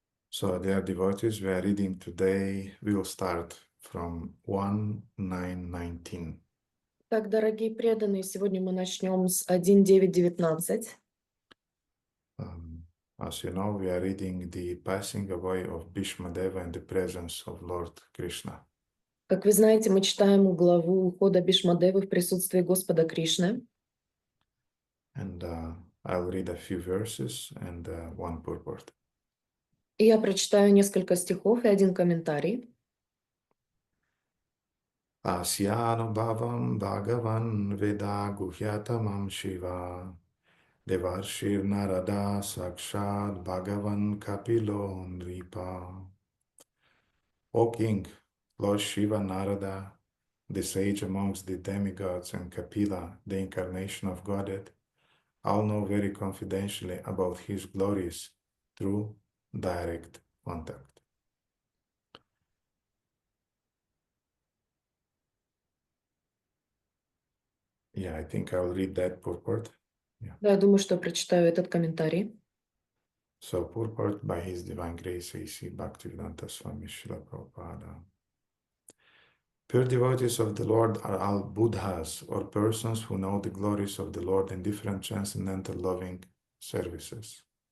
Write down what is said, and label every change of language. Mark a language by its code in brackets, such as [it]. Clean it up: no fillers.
[en] So, dear devotees, we are reading today. We will start from 1:9:19. [ru] Так, дорогие преданные, сегодня мы начнем с 1.9.19. [en] As you know, we are reading the passing away of Bhishma Deva in the presence of Lord Krishna. [ru] Как вы знаете, мы читаем главу ухода Бишмадевы в присутствии Господа Кришны. [en] And I'll read a few verses and one purport. [ru] И я прочитаю несколько стихов и один комментарий. [sa] Asyanubhavam Bhagavan Veda Guhyatamam Shiva Devarshir Narada Sakshad Bhagavan Kapilo Nripa. [en] O King, Lord Shiva Narada, the sage amongst the demigods, and Kapila, the incarnation of Godhead, all know very confidentially about his glories through direct contact. Yeah, I think I'll read that purport. [ru] Да, я думаю, что прочитаю этот комментарий. [en] So, purport by His Divine Grace, A.C. Bhaktivedanta Swami Srila Prabhupada. Pure devotees of the Lord are all Buddhas, or persons who know the glories of the Lord in different transcendental loving services.